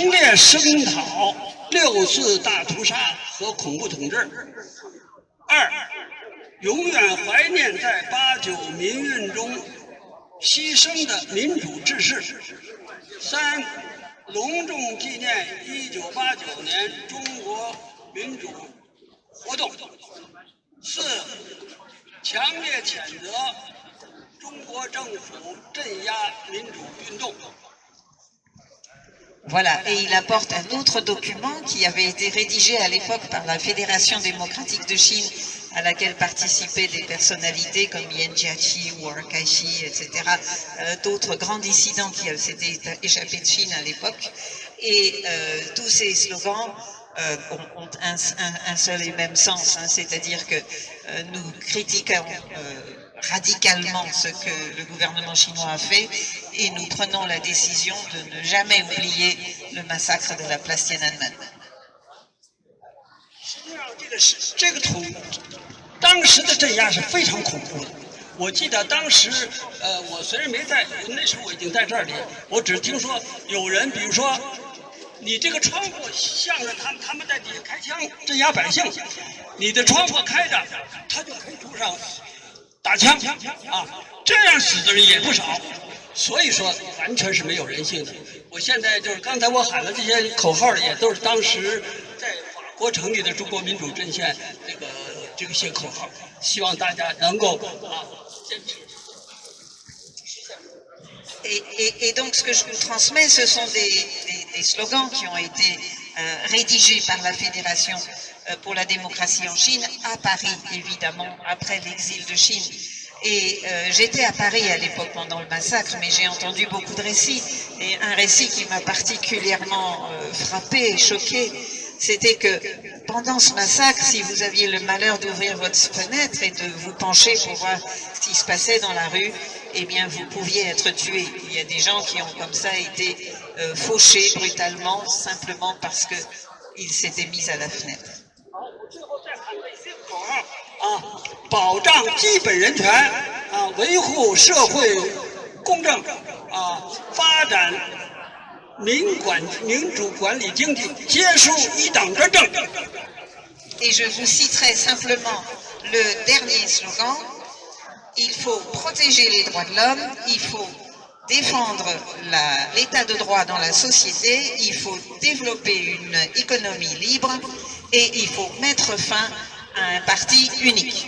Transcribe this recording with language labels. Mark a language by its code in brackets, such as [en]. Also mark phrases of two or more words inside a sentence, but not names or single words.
[zh] 烈声讨6次大屠杀和恐怖统治。2，永远怀念在89民运中 牺牲的民主志士。3，隆重纪念1989年中国民主活动。4，强烈谴责中国政府镇压民主运动。 [fr] Voilà, et il apporte un autre document qui avait été rédigé à l'époque par la Fédération démocratique de Chine, à laquelle participaient des personnalités comme Yan Jiaqi, Wu Kaishi, etc., d'autres grands dissidents qui s'étaient échappés de Chine à l'époque. Et tous ces slogans ont un seul et même sens, hein, c'est-à-dire que nous critiquons radicalement ce que le gouvernement chinois a fait et nous prenons la décision de ne jamais oublier le massacre de la place Tiananmen. [zh] 这个图，当时的镇压是非常恐怖的。我记得当时，我虽然没在，那时候我已经在这里，我只听说有人，比如说，你这个窗户向着他们在底下开枪镇压百姓，你的窗户开着，他就可以冲上打枪啊，这样死的人也不少。所以说完全是没有人性的。我现在就是刚才我喊的这些口号，也都是当时在法国成立的中国民主阵线这个些口号，希望大家能够坚持。 [fr] Et donc, ce que je vous transmets, ce sont des slogans qui ont été rédigés par la Fédération pour la démocratie en Chine, à Paris, évidemment, après l'exil de Chine. Et j'étais à Paris à l'époque pendant le massacre, mais j'ai entendu beaucoup de récits. Et un récit qui m'a particulièrement frappé et choqué, c'était que pendant ce massacre, si vous aviez le malheur d'ouvrir votre fenêtre et de vous pencher pour voir ce qui se passait dans la rue, eh bien vous pouviez être tué. Il y a des gens qui ont comme ça été fauchés brutalement, simplement parce qu'ils s'étaient mis à la fenêtre. [zh] 保障基本人权维护社会公正发展民主管理经济，结束一党专政。 [fr] Et je vous citerai simplement le dernier slogan. Il faut protéger les droits de l'homme, il faut défendre l'état de droit dans la société, il faut développer une économie libre et il faut mettre fin à un parti unique.